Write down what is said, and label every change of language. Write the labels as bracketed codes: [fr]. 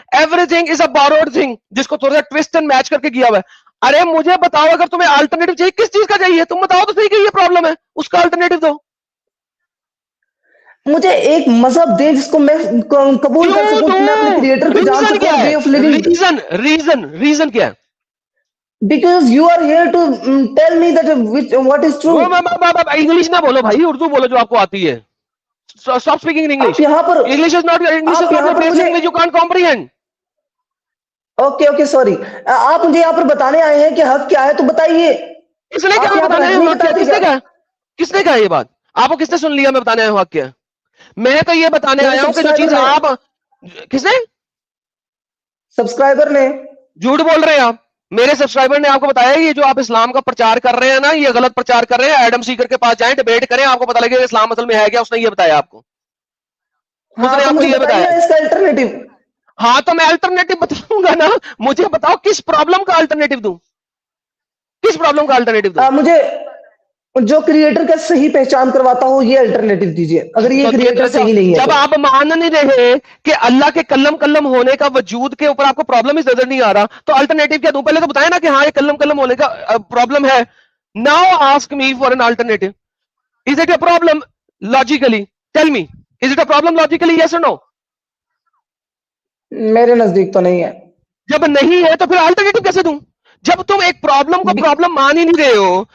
[en] everything is a borrowed thing, [ur] جس کو تھوڑا سا ٹویسٹ اینڈ میچ کر کے کیا ہوا ہے. ارے مجھے بتاؤ, اگر تمہیں الٹرنیٹو چاہیے کس چیز کا چاہیے, تم بتاؤ تو صحیح کہ یہ پرابلم ہے, اس کا الٹرنیٹو دو. مجھے ایک مذہب دے جس کو میں قبول کر سکوں, میں اپنے کریٹر کو جان سکوں, وے آف لیونگ. ریزن کیا ہے؟ [en] Because you are here to tell me that what is true. [ur] English نہ بولو بھائی, اردو بولو جو آپ کو آتی ہے. [en] Stop speaking in English. English is not your basic language, you can't comprehend. Okay, sorry. [ur] آپ مجھے یہاں پر بتانے آئے ہیں کہ حق کیا ہے, تو بتائیے. اس نے کیا بتانے ہیں حق کیا؟ کس نے کہا یہ بات آپ کو, کس نے سن لیا میں بتانے آیا ہوں حق کیا؟ میں تو یہ بتانے آیا ہوں کہ جو چیز آپ, کس نے؟ سبسکرائبر نے. جھوٹ بول رہے ہیں آپ. میرے سبسکرائبر نے آپ کو بتایا یہ جو آپ اسلام کا پرچار کر رہے ہیں نا, یہ غلط پرچار کر رہے ہیں. ایڈم سیکر کے پاس جائیں, ڈیبیٹ کریں, آپ کو پتا لگے اسلام اصل میں ہے کیا. اس نے یہ بتایا آپ کو, اس نے آپ کو یہ بتایا اس کا الٹرنیٹو. ہاں تو میں الٹرنیٹو بتاؤں گا نا, مجھے بتاؤ کس پرابلم کا الٹرنیٹو دوں, کس پرابلم کا الٹرنیٹو دوں. مجھے جو کریٹر کا صحیح پہچان کرواتا ہو یہ الٹرنیٹو دیجئے, اگر یہ کریٹر صحیح نہیں ہے. جب آپ مان نہیں رہے کہ اللہ کے کلم ہونے کا وجود کے اوپر آپ کو پرابلم ہی نظر نہیں آ رہا, تو الٹرنیٹو کیا دوں؟ پہلے تو بتایا نا کہ ہاں یہ کلم ہونے کا پرابلم ہے. [en] Now ask me for an alternative. Is it a problem logically? Tell me, is it a problem logically, yes اور no? [ur] میرے نزدیک تو نہیں ہے. جب نہیں ہے تو پھر الٹرنیٹو کیسے دوں؟ جب تم ایک پرابلم کو پرابلم مان ہی نہیں رہے ہو,